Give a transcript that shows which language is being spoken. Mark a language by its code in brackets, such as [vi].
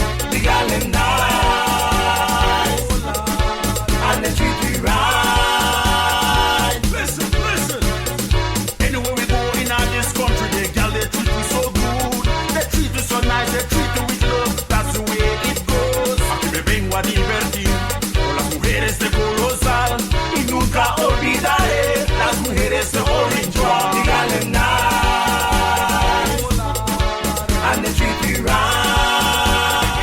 [en] The gal them nice, and the treat we right. Listen, listen. Anywhere we go in our this country, the gal they treat me so good. They treat us so nice, they treat you with love. That's the way it goes. [es] Aquí me vengo a divertir con las mujeres de Colosal y nunca olvidaré las mujeres de Orange Walk. [en] The gal them nice, and they treat me right.